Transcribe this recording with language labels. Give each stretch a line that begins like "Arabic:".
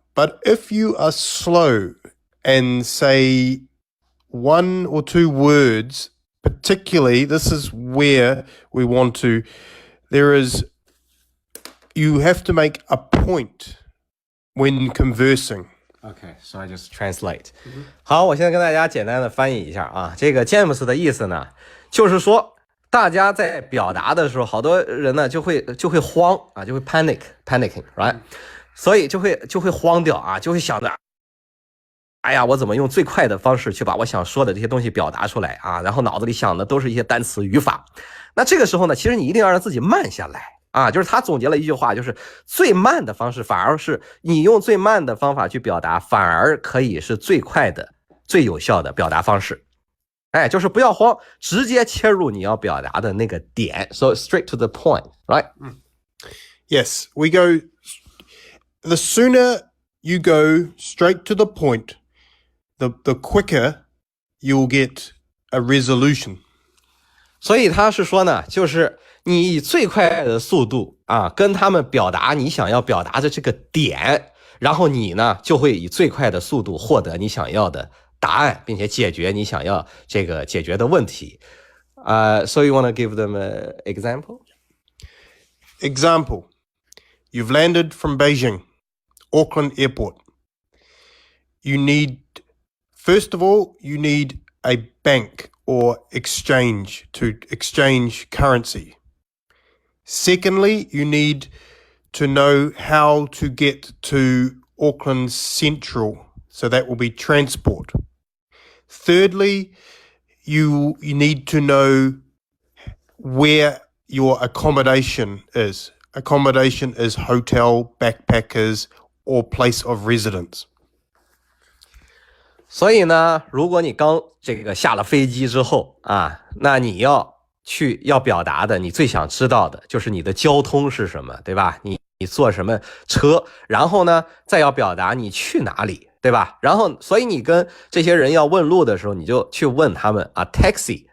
English: But if you are slow and say one or two words, particularly, this is where we want to, you have to make a point when conversing. Okay, so I just translate.
Chinese: 好，我现在跟大家简单的翻译一下啊。这个 James 的意思呢，就是说大家在表达的时候，好多人呢就会慌啊，就会
English: panicking, right？
Chinese: 所以就会慌掉啊，就会想着，哎呀，我怎么用最快的方式去把我想说的这些东西表达出来啊？然后脑子里想的都是一些单词语法。那这个时候呢，其实你一定要让自己慢下来。啊，就是他总结了一句话，就是最慢的方式反而是你用最慢的方法去表达，反而可以是最快的、最有效的表达方式。哎，就是不要慌，直接切入你要表达的那个点。
English: So straight to the point, right? Yes, we go. The sooner you go straight to the point, the quicker you'll get a resolution. 所以他是说呢，就是你以最快的速度啊，跟他们表达你想要表达的这个点，然后你呢就会以最快的速度获得你想要的答案，并且解决你想要这个解决的问题。 So you want to give them an example? Example, you've landed from Beijing, Auckland Airport. First of all, you need a bank or exchange to exchange currency. Secondly, you need to know how to get to Auckland Central, so that will be transport. Thirdly, you need to know where your accommodation is. Accommodation is hotel, backpackers, or place of residence.
Chinese: 所以呢，如果你刚这个下了飞机之后啊，那你要表达的，你最想知道的就是你的交通是什么，对吧？你坐什么车，然后呢，再要表达你去哪里，对吧？然后，所以你跟这些人要问路的时候，你就去问他们啊 ，taxi